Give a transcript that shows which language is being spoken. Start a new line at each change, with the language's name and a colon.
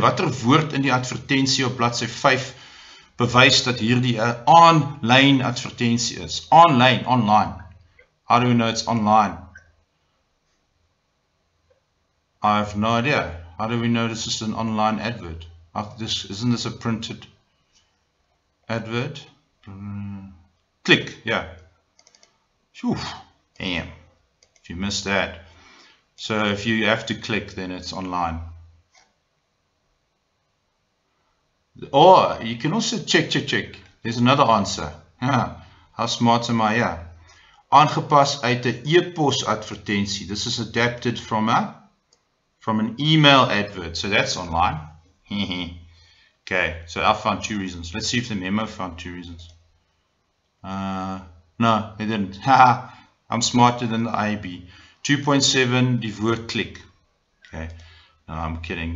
Afrikaans: Watter woord in die advertentie op bladsy 5 bewys dat hierdie 'n online advertentie is?
English: Online. How do we know it's online? I have no idea. How do we know this is an online advert? Isn't this a printed advert? Click, yeah. Whew, damn. If you missed that. So if you have to click, then it's online. Or you can also check. There's another answer. How smart am I here?
Afrikaans: Aangepas uit 'n e-pos advertentie.
English: This is adapted from an email advert. So that's online. Okay, so I found 2 reasons. Let's see if the memo found 2 reasons. No, it didn't. I'm smarter than the IB. 2.7,
Afrikaans: die woord
English: click. Okay. No, I'm kidding.